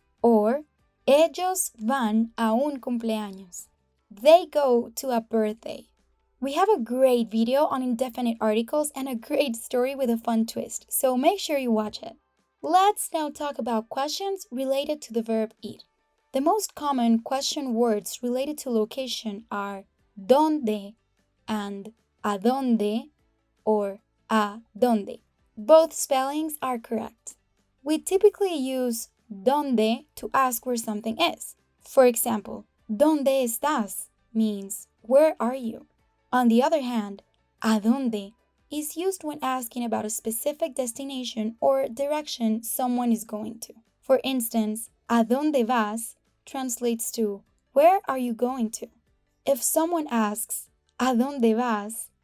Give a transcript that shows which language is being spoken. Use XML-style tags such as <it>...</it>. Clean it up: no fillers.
<es>Or ellos van a un cumpleaños.</es> <en>They go to a birthday. We have a great video on indefinite articles and a great story with a fun twist, so make sure you watch it. Let's now talk about questions related to the verb ir. The most common question words related to location are dónde and a dónde or a dónde. Both spellings are correct. We typically use dónde to ask where something is. For example,</en> <es>¿dónde estás?</es> <en>Means where are you? On the other hand, ¿a dónde? Is used when asking about a specific destination or direction someone is going to. For instance,</en> <es>¿a dónde vas?</es> <en>Translates to where are you going to? If someone asks,</en> <es>¿a dónde vas?</es>